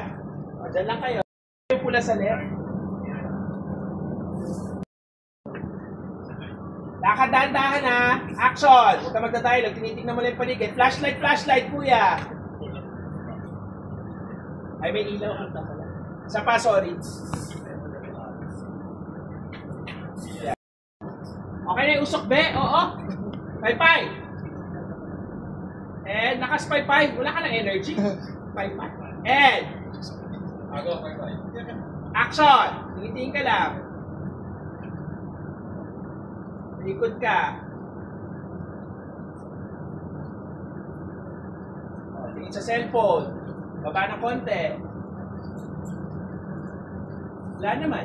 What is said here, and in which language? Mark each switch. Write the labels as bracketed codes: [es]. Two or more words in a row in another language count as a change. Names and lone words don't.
[tl] O, dyan lang kayo. Yung pula sa left. Lakad dahan-dahan ha. Action. Huwag ka magdadialog. Tinitignan mo lang yung paligid. Flashlight, flashlight, kuya. Ay, may ilaw. Isa pa, sorry. Okay na yung usok, be? Oo. Pay-pay. And nakas-pay-pay. Wala ka ng energy. Pay-pay. [en] And action. [tl] Tingin-tingin ka lang. Likod ka. Tingin sa cellphone. Baba ng konti. Wala naman.